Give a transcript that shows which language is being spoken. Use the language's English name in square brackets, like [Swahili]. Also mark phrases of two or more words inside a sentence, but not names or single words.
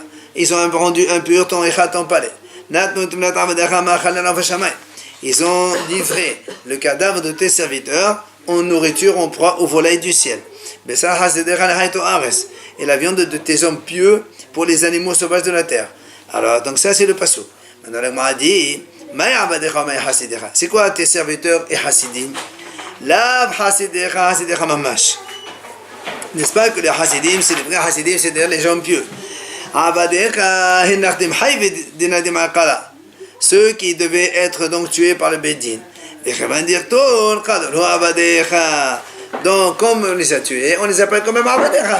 [French] Ils ont rendu impur ton Echa, ton palais. Ils ont livré le cadavre de tes serviteurs en nourriture, en proie aux volailles du ciel. Et la viande de tes hommes pieux pour les animaux sauvages de la terre. Alors, donc ça c'est le passo. Maintenant, la Gemara dit, c'est quoi tes serviteurs et hasidim? [Hebrew] לאו חסידיך חסידיך ממש. [French] N'est-ce pas que les hasidim, c'est les vrais hasidim, c'est-à-dire les gens pieux. Ceux qui devaient être donc tués par le Bédine. Donc, comme on les a tués, on les appelle quand même Abadecha.